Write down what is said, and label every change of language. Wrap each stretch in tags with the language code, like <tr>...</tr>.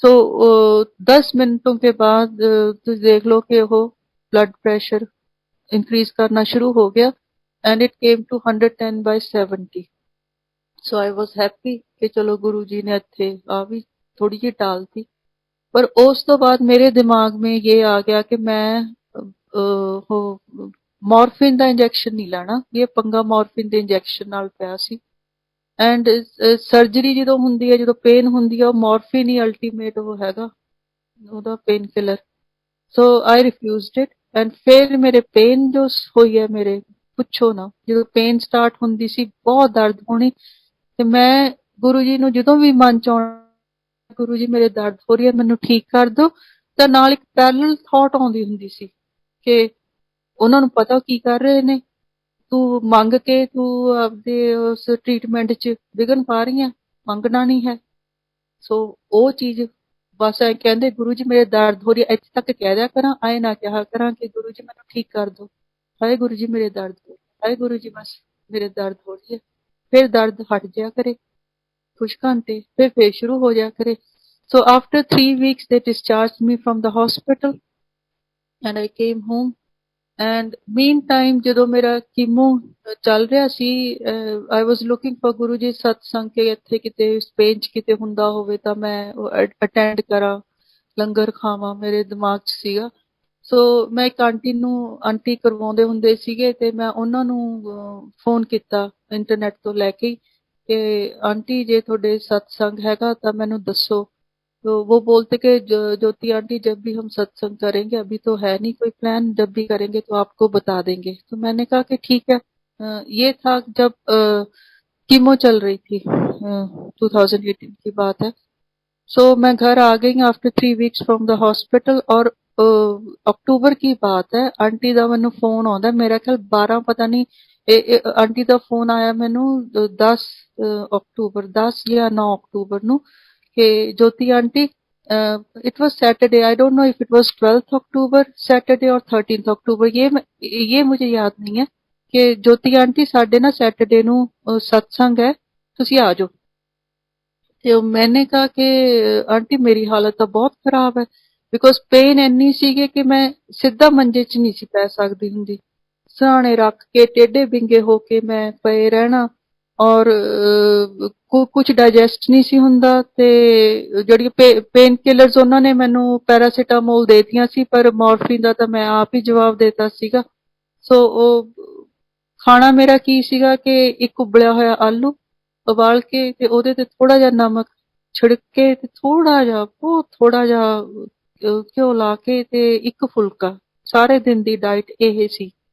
<hi>सो 10 मिनटों के बाद तुसीं देख लो कि वो ब्लड प्रेशर इंक्रीज करना शुरू हो गया</hi> <en>And it came to 110/70। So I was happy</en> <hi>कि चलो गुरु जी ने</hi> <pa>ਇੱਥੇ ਆ ਵੀ ਥੋੜੀ ਜਿਹੀ ਟਾਲਤੀ। ਪਰ ਉਸ ਤੋਂ ਬਾਅਦ ਮੇਰੇ ਦਿਮਾਗ</pa> <hi>में ये आ गया कि मैं</hi> <pa>ਉਹ ਮੋਰਫਿਨ ਦਾ ਇੰਜੈਕਸ਼ਨ ਨਹੀਂ ਲੈਣਾ। ਇਹ ਪੰਗਾ ਮੋਰਫਿਨ ਦੇ ਇੰਜੈਕਸ਼ਨ ਨਾਲ ਪਿਆ ਸੀ ਐਂਡ ਸਰਜਰੀ ਜਦੋਂ ਹੁੰਦੀ ਹੈ, ਜਦੋਂ ਪੇਨ ਹੁੰਦੀ ਹੈ, ਉਹ ਮੋਰਫਿਨ ਹੀ ਅਲਟੀਮੇਟ ਉਹ ਹੈਗਾ ਉਹਦਾ pain killer.</pa> <en>so I refused it and</en> <pa>ਫਿਰ ਮੇਰੇ ਪੇਨ ਜੋ ਹੋਈ ਹੈ ਮੇਰੇ ਪੁੱਛੋ ਨਾ। ਜਦੋਂ ਪੇਨ ਸਟਾਰਟ ਹੁੰਦੀ ਸੀ ਬਹੁਤ ਦਰਦ ਹੋਣੀ ਤੇ ਮੈਂ ਗੁਰੂ ਜੀ ਨੂੰ ਜਦੋਂ ਵੀ ਮਨ ਚ ਆਉਣਾ ਗੁਰੂ ਜੀ ਮੇਰੇ ਦਰਦ ਹੋ ਰਹੀ ਹੈ ਮੈਨੂੰ ਠੀਕ ਕਰ ਦਿਓ, ਤਾਂ ਨਾਲ ਇੱਕ ਪੈਰਲਲ ਥਾਟ ਆਉਂਦੀ ਹੁੰਦੀ ਸੀ ਕਿ ਉਹਨਾਂ ਨੂੰ ਪਤਾ ਕੀ ਕਰ ਰਹੇ ਨੇ, ਤੂੰ ਮੰਗ ਕੇ ਤੂੰ ਆਪਦੇ ਉਸ ਟ੍ਰੀਟਮੈਂਟ ਚ ਵਿਘਨ ਪਾ ਰਹੀ ਹੈ, ਮੰਗਣਾ ਨਹੀਂ ਹੈ। ਸੋ ਉਹ ਚੀਜ਼ ਬਸ ਐ ਕਹਿੰਦੇ ਗੁਰੂ ਜੀ ਮੇਰੇ ਦਰਦ ਹੋ ਰਹੀ ਹੈ ਇੱਥੇ ਤੱਕ ਕਹਿ ਦਿਆ ਕਰਾਂ, ਆਏ ਨਾ ਕਿਹਾ ਕਰਾਂ ਕਿ ਗੁਰੂ ਜੀ ਮੈਨੂੰ ਠੀਕ ਕਰ ਦਿਓ, ਹਾਏ ਗੁਰੂ ਜੀ ਮੇਰੇ ਦਰਦ ਹੋ, ਹਾਏ ਗੁਰੂ ਜੀ ਬਸ ਮੇਰੇ ਦਰਦ ਹੋ ਰਹੀ ਹੈ। ਫਿਰ ਦਰਦ ਹਟ ਜਾਇਆ ਕਰੇ</pa> <hi>कुछ घंटे, फिर शुरू हो जाया करे।</hi> <en>So after 3 weeks they discharged me from the hospital and I came home and meantime</en> <pa>ਜਦੋਂ ਮੇਰਾ ਕੀਮੋ ਚੱਲ ਰਿਹਾ ਸੀ</pa> <en>I was looking for</en> <pa>Guru ji ਸਤਸੰਗ ਕੇ ਇੱਥੇ ਕਿਤੇ ਸਪੇਨ ਚ ਕਿਤੇ ਹੁੰਦਾ ਹੋਵੇ ਤਾਂ ਮੈਂ ਅਟੈਂਡ ਕਰਾਂ, ਲੰਗਰ ਖਾਵਾਂ, ਮੇਰੇ ਦਿਮਾਗ ਚ ਸੀਗਾ। ਸੋ ਮੈਂ ਇੱਕ ਆਂਟੀ ਕਰਵਾਉਂਦੇ ਹੁੰਦੇ ਸੀਗੇ ਤੇ ਮੈਂ ਉਹਨਾਂ ਨੂੰ ਫੋਨ ਕੀਤਾ ਇੰਟਰਨੈਟ ਤੋਂ ਲੈ ਕੇ कि आंटी जे थोड़े सत्संग हैगा तो मैनू दसो।</pa> <hi>तो वो बोलते कि ज्योति आंटी जब भी हम सत्संग करेंगे, अभी तो है नहीं कोई प्लान, जब भी करेंगे तो आपको बता देंगे। तो मैंने कहा कि ठीक है। ये था जब कीमो चल रही थी 2018 की बात है। सो मैं घर आ गई</hi> <en>after 3 weeks from the hospital</en> <hi>और अक्टूबर की बात है आंटी का मैनू फोन आता मेरा ख्याल 12 पता नहीं आंटी का फोन आया मैनू 10 अक्टूबर 10 या 9 अक्टूबर ਨੂੰ कि ज्योति aunty</hi> <en>it was Saturday I don't know if it was 12th October Saturday</en> <hi>और 13th अक्टूबर ये मुझे याद नहीं है कि ज्योति आंटी साडे ना सैटरडे ਨੂੰ सत्संग है ਤੁਸੀਂ आ जाओ।</hi> <pa>ਤੇ</pa> <hi>मैंने कहा कि आंटी मेरी हालत तो बहुत खराब है</hi> <pa>बिकॉज पेन ਇੰਨੀ ਸੀਗੀ ਕਿ मैं ਸਿੱਧਾ ਮੰਜੇ 'ਚ ਨਹੀਂ ਸੀ ਪੈ ਸਕਦੀ ਹੁੰਦੀ। ਸਰਾਣੇ ਰੱਖ ਕੇ ਟੇਢੇ ਬਿੰਗੇ ਹੋ ਕੇ ਮੈਂ ਪਏ ਰਹਿਣਾ ਔਰ ਕੁਝ ਡਾਈਜੈਸਟ ਨਹੀਂ ਸੀ ਹੁੰਦਾ ਤੇ ਜਿਹੜੀ ਪੇਨ ਕਿਲਰਸ ਉਹਨਾਂ ਨੇ ਮੈਨੂੰ ਪੈਰਾਸੀਟਾਮੋਲ ਦੇਤੀਆਂ ਸੀ ਪਰ ਮੋਰਫਿਨ ਦਾ ਤਾਂ ਮੈਂ ਆਪ ਹੀ ਜਵਾਬ ਦੇਤਾ ਸੀਗਾ। ਸੋ ਉਹ ਖਾਣਾ ਮੇਰਾ ਕੀ ਸੀਗਾ ਕਿ ਇੱਕ ਉਬਲਿਆ ਹੋਇਆ ਆਲੂ ਉਬਾਲ ਕੇ ਤੇ ਉਹਦੇ ਤੇ ਥੋੜਾ ਜਿਹਾ ਨਮਕ ਛਿੜਕ ਕੇ ਤੇ ਥੋੜਾ ਜਿਹਾ ਬਹੁਤ ਥੋੜਾ ਜਿਹਾ ਘਿਓ ਲਾ ਕੇ ਤੇ ਇੱਕ ਫੁਲਕਾ ਸਾਰੇ ਦਿਨ ਦੀ ਡਾਈਟ ਇਹ ਸੀ।</pa>